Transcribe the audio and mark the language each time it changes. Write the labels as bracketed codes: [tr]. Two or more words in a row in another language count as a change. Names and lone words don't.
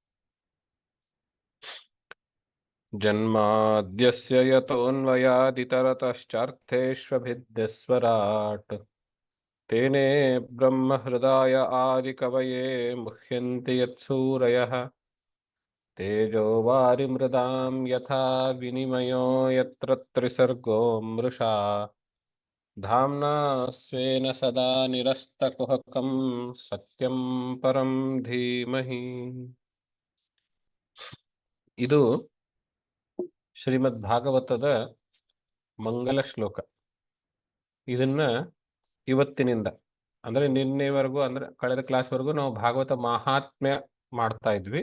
[sa] जन्माद्यस्य यतोऽन्वयादितरतश्चार्थेष्वभिद्यस्वराट् तेने ब्रह्महृदाय आदिकवये मुह्यन्ति यत्सूरयः तेजो वारिमृदां यथा विनिमयो यत्र त्रिसर्गो मृषा धाम्ना स्वेन सदा निरस्तकुहकं सत्यं परं धीमहि। [kn] ಇದು ಶ್ರೀಮದ್ ಭಾಗವತದ ಮಂಗಲ ಶ್ಲೋಕ. ಇದನ್ನ ಇವತ್ತಿನಿಂದ ಅಂದ್ರೆ ನಿನ್ನೆವರೆಗೂ ಅಂದ್ರೆ ಕಳೆದ ಕ್ಲಾಸ್ವರೆಗೂ ನಾವು ಭಾಗವತ ಮಹಾತ್ಮ್ಯ ಮಾಡ್ತಾ ಇದ್ವಿ.